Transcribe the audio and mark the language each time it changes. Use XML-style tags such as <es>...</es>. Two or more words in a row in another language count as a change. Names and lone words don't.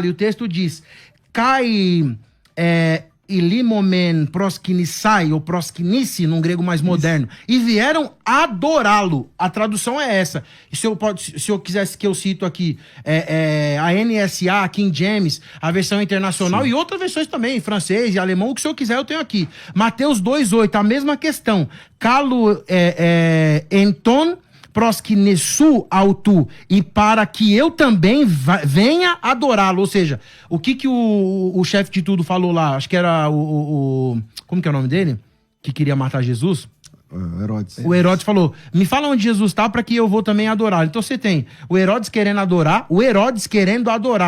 <pt>E o texto diz,</pt> <el>ήλθομεν προσκυνήσαι,</el> <pt>ou proskinice, num grego mais moderno, e vieram adorá-lo. A tradução é essa. Se eu quisesse que eu cito aqui, a NSA, a King James, a versão internacional, e outras versões também, em francês e alemão, o que o senhor quiser eu tenho aqui. Mateus 2,8, a mesma questão.</pt> <el>κἀγὼ ἐλθὼν προσκυνήσω αὐτῷ,</el> <pt>e para que eu também venha adorá-lo. Ou seja, o que o chefe de tudo falou lá? Acho que era como que é o nome dele? Que queria matar Jesus? Herodes. O Herodes falou, me fala onde Jesus está para que eu vou também adorar. Então você tem o Herodes querendo adorar, o Herodes querendo adorar.</pt>